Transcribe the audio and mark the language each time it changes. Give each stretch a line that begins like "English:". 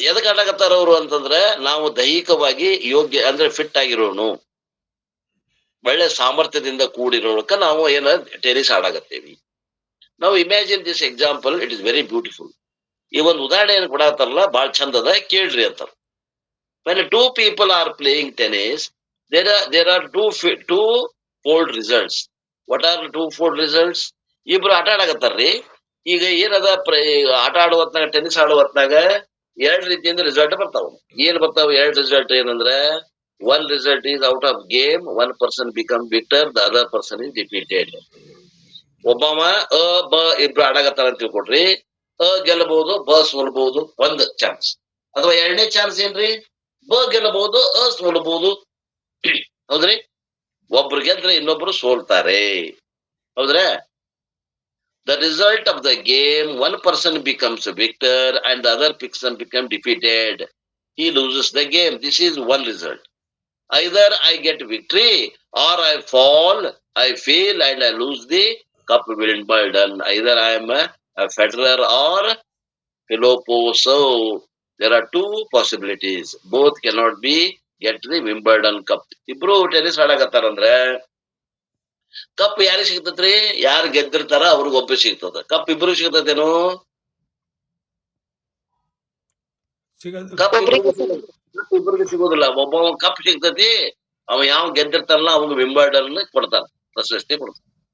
Kannada: ಎದಕ್ ಆಡಕತ್ತಾರ ಅವರು ಅಂತಂದ್ರೆ, ನಾವು ದೈಹಿಕವಾಗಿ ಯೋಗ್ಯ ಅಂದ್ರೆ ಫಿಟ್ ಆಗಿರೋನು, ಒಳ್ಳೆ ಸಾಮರ್ಥ್ಯದಿಂದ ಕೂಡಿರೋಳಕ ನಾವು ಏನ ಟೆನಿಸ್ ಆಡಾಕತ್ತೇವಿ. ನಾವು
English: Imagine this example, it is very beautiful.
Kannada: ಈ ಒಂದು ಉದಾಹರಣೆ ಏನು ಕೊಡತ್ತಾರಲ್ಲ, ಬಹಳ ಚಂದ ಅದ, ಕೇಳ್ರಿ ಅಂತಾರ.
English: When two people are playing tennis, there are two-fold results. What are the two-fold results?
Kannada: ಇಬ್ರು ಆಟ ಆಡಕತ್ತಾರ್ರಿ. ಈಗ ಏನದ ಆಟ ಆಡುವ ಹೊತ್ನಾಗ, ಟೆನ್ನಿಸ್ ಆಡುವ ಹೊತ್ನಾಗ ಎರಡ್ ರೀತಿಯಿಂದ ರಿಸಲ್ಟ್ ಬರ್ತಾವ. ಏನ್ ಬರ್ತಾವ ಎರಡ್ ರಿಸಲ್ಟ್?
English: ಏನಂದ್ರ, one result is out of game, one person become victor, the other person is defeated.
Kannada: ಒಬ್ಬವ ಬ ಇಬ್ರು ಆಡಕತ್ತಾರ ಅಂತ ತಿಳ್ಕೊಡ್ರಿ, ಗೆಲ್ಲಬಹುದು, ಬ ಸೋಲ್ಬಹುದು, ಒಂದ್ ಚಾನ್ಸ್. ಅಥವಾ ಎರಡನೇ ಚಾನ್ಸ್ ಏನ್ರಿ, ಬ ಗೆಲ್ಲಬಹುದು, ಸೋಲ್ಬಹುದು. ಹೌದ್ರಿ? ಒಬ್ರು ಗೆದ್ರೆ ಇನ್ನೊಬ್ರು ಸೋಲ್ತಾರೆ. ಹೌದ್ರ?
English: The result of the game, one person becomes a victor and the other person become defeated. He loses the game. This is one result. Either I get victory or I fall, I fail and I lose the cup Wimbledon. Either I am a Federer or Philopouso. There are two possibilities. Both cannot be get the Wimbledon cup.
Kannada: ಇಬ್ರು tennis ಆಡಕತ್ತಾರಂದ್ರೆ cup ಯಾರಿಗೆ ಸಿಗ್ತತ್ರಿ? ಯಾರು ಗೆದ್ದಿರ್ತಾರ ಅವ್ರಿಗೆ ಒಬ್ಬ ಸಿಗ್ತದ. Cup ಇಬ್ರು ಸಿಗ್ತದೇನು? Cup ಇಬ್ರಿಗೆ ಸಿಗೋದಿಲ್ಲ. ಒಬ್ಬ cup ಸಿಗ್ತತಿ, ಅವ ಯಾವ ಗೆದ್ದಿರ್ತಾನಲ್ಲ ಅವಾಗ ವಿಂಬಲ್ಡನ್ ಕೊಡ್ತಾನ, ಪ್ರಶಸ್ತಿ ಕೊಡ್ತಾನ.